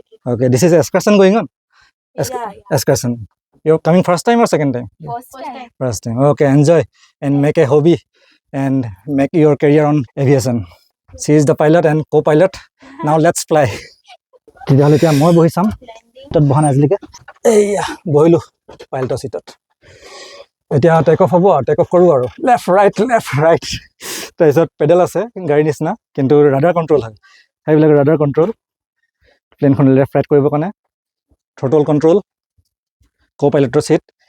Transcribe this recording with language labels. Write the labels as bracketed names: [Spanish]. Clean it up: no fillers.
[English] Okay, this is excursion going on? Excursion. You're coming first time or second time? First time. Okay, enjoy and make a hobby and make your career on aviation. She is the pilot and co-pilot. Now let's fly. [Assamese] তেতিয়াহ'লে এতিয়া মই বহি চাম, তাত বহা নাই আজিলৈকে। এইয়া বহিলোঁ পাইলটৰ চিটত। এতিয়া টেক অফ হ'ব, টেক অফ কৰোঁ আৰু লেফ্ট ৰাইট। তাৰপিছত পেডেল আছে গাড়ীৰ নিচিনা, কিন্তু ৰাডাৰ কণ্ট্ৰল হয়, সেইবিলাক ৰাডাৰ কণ্ট্ৰল। প্লেনখন লেফ্ট ৰাইট কৰিবৰ কাৰণে থ্ৰটল কণ্ট্ৰল, কো পাইলটৰ চিট।